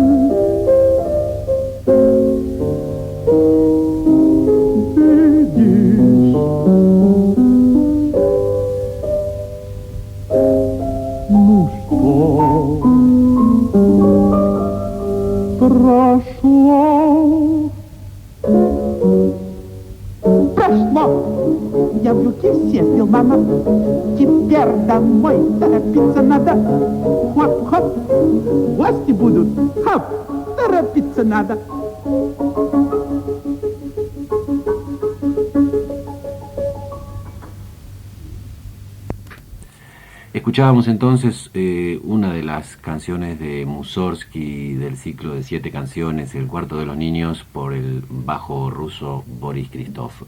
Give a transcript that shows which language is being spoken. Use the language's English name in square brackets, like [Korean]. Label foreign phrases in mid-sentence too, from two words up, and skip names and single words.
[Russian] Видишь, ну что, прошло. Прошло. Я в юге съездил, мама. Теперь домой торопиться надо. Хоп-хоп, гости будут. Хоп, торопиться надо. [Spanish] Escuchábamos entonces una de las canciones de Mussorgsky del ciclo de 7 canciones, El cuarto de los niños, por el bajo ruso Boris Christoph.